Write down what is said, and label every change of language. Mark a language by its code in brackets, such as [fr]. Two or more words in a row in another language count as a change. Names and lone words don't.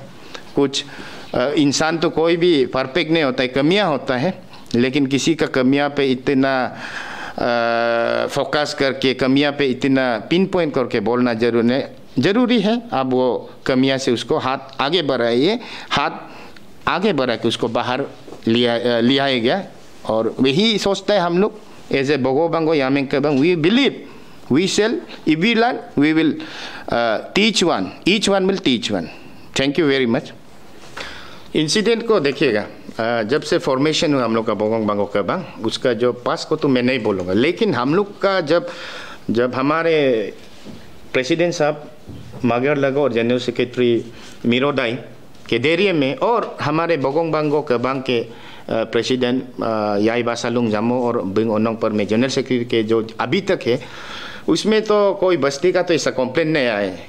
[hi] कुछ इंसान तो कोई भी परफेक्ट नहीं होता है, कमियां होता है, लेकिन किसी का कमियां पे इतना फोकस करके, कमियां पे इतना [en] pin point [hi] करके बोलना जरूरी है। अब वो कमियां से उसको हाथ आगे बढ़ाइए, हाथ आगे बढ़ा के उसको बाहर लिया गया। और वही सोचता है हम लोग [en] as a [hi] बगोबांगो यामिंग केबांग, [en] we believe we shall, if we learn, we will teach one, each one will teach one. Thank you very much. [hi] इंसिडेंट को देखिएगा, जब से फॉर्मेशन हुआ हम लोग का बगोबांगो केबांग, उसका जो पास को तो मैं नहीं बोलूँगा, लेकिन हम लोग का जब हमारे प्रेसिडेंट साहब मागर लगो और [en] general secretary [hi] मिरोदाई के देरिये में, और हमारे बगोबांगो केबांग के प्रेसिडेंट याई बासालुंग जामो और बिंग ओनोंग पर में [en] general secretary [hi] के जो अभी तक है, उसमें तो कोई बस्ती का तो ऐसा कंप्लेंट नहीं आया है।